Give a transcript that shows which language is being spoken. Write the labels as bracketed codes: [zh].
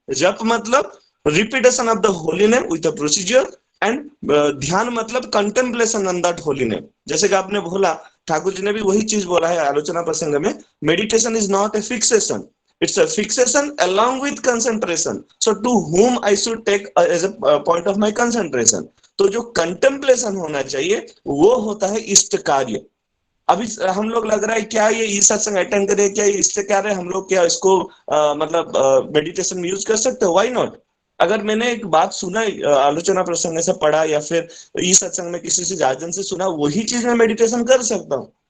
[hi] जप मतलब [en] repetition of the holy name with the procedure, and [hi] ध्यान मतलब [en] Contemplation on that holy name. [hi] जैसे कि आपने बोला, ठाकुर जी ने भी वही चीज बोला है आलोचना प्रसंग में, [en] Meditation is not a fixation, it's a fixation along with concentration. So to whom I should take as a point of my concentration. [hi] तो जो contemplation होना चाहिए वो होता है इष्ट कार्य। अभी हम लोग लग रहा है क्या ये ई सत्संग अटेंड करें, क्या इससे क्या रहे हम लोग, क्या इसको मतलब मेडिटेशन में यूज कर सकते हो, [en] Why not. [hi] अगर मैंने एक बात सुना, आलोचना प्रसंग से पढ़ा या फिर ई सत्संग में किसी से जाजन से सुना, वही चीज मैं मेडिटेशन कर सकता हूँ।